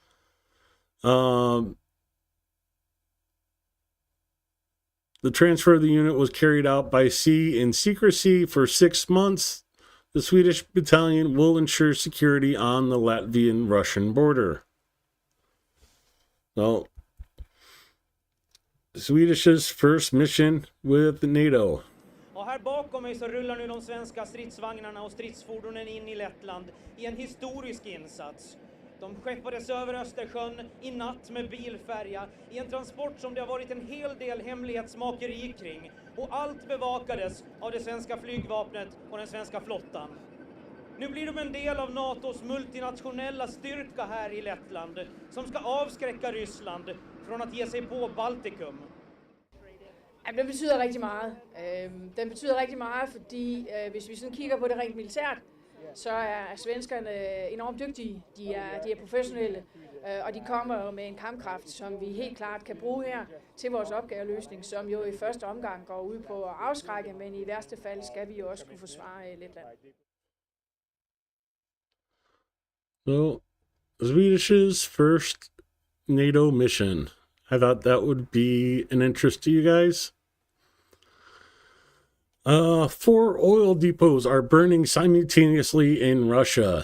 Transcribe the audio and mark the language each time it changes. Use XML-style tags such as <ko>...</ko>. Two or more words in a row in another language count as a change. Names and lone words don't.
<en>The transfer of the unit was carried out by sea in secrecy for 6 months. The Swedish battalion will ensure security on the Latvian-Russian border. So, Swedish's first mission with NATO.</en> <sv>Och här bakom mig så rullar nu de svenska stridsvagnarna och stridsfordonen in i Lettland i en historisk insats. De skeppades över Östersjön i natt med bilfärja i en transport som det har varit en hel del hemlighetsmakeri kring. Och allt bevakades av det svenska flygvapnet och den svenska flottan. Nu blir de en del av NATOs multinationella styrka här i Lettland som ska avskräcka Ryssland från att ge sig på Baltikum.</sv> <da>Jamen, den betyder rigtig meget. Den betyder rigtig meget, fordi hvis vi sådan kigger på det rent militært, så er svenskerne enormt dygtige. De er professionelle, og de kommer med en kampkraft, som vi helt klart kan bruge her til vores opgaveløsning, som jo i første omgang går ud på at afskrække, men i værste fald skal vi jo også kunne forsvare Letland.</da> <en>So, Swedish's first NATO mission. I thought that would be an interest to you guys. 4 oil depots are burning simultaneously in Russia.</en>